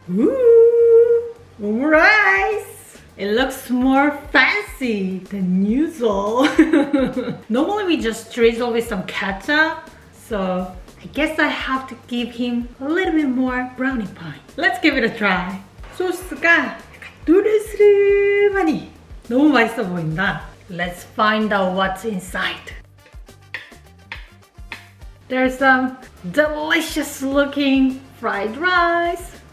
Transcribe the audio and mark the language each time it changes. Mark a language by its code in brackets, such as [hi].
[en] Ooh, Omurice! It looks more fancy than usual. Normally we just drizzle with some ketchup, so I guess I have to give him a little bit more brownie point. Let's give it a try. [ko] 소스가 누르스름하니 너무 맛있어 보인다. [en] Let's find out what's inside. There's some delicious looking fried rice.